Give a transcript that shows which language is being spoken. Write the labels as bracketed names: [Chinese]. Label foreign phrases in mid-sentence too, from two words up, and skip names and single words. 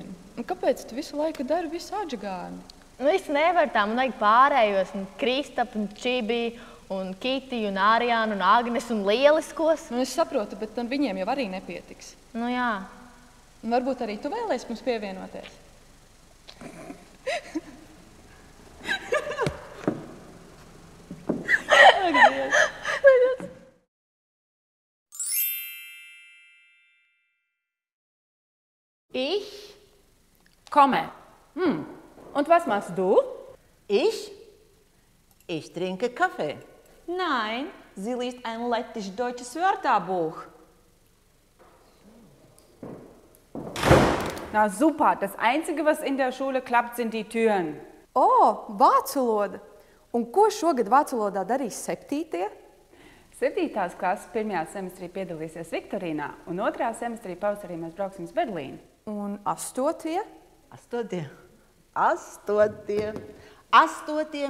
[Latvian] Un kāpēc tu visu laiku dari visu atžagāni? Nu, es nevaru tā, man vajag pārējos, un Kristapu, un Čibī, un Kitiju, un Ariānu, un Agnes, un lieliskos. Nu, es saprotu, bet viņiem jau arī nepietiks. Nu, jā. Un varbūt arī tu vēlies mums pievienoties? [German] Ich komme. Und was machst du? Ich trinke Kaffee. Nein, sie liest ein lettisch-deutsches Wörterbuch. Na super, das Einzige, was in der Schule klappt, sind die Türen. [Latvian] Vācu valoda! Un ko šogad vācu valodā darīs 7. 7. klases 1. semestrī piedalīsies Viktorīnā, un 2. semestrī pavasarī mēs brauksim uz Berlīnu. Un 8. 8.